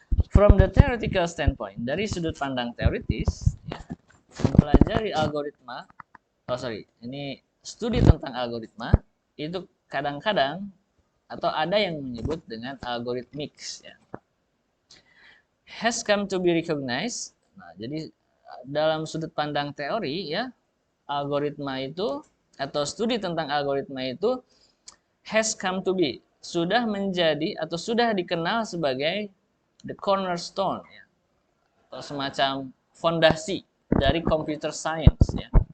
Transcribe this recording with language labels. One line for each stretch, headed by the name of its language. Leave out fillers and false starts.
English: From the theoretical standpoint,
Indonesian: dari sudut pandang teoritis, ya, mempelajari algoritma, ini studi tentang algoritma itu kadang-kadang atau ada yang menyebut dengan algorithmics, ya.
English: Has come to be recognized.
Indonesian: Nah, jadi dalam sudut pandang teori ya, algoritma itu atau studi tentang algoritma itu
English: has come to be,
Indonesian: sudah menjadi atau sudah dikenal sebagai
English: the cornerstone
Indonesian: ya, atau semacam fondasi dari computer science ya.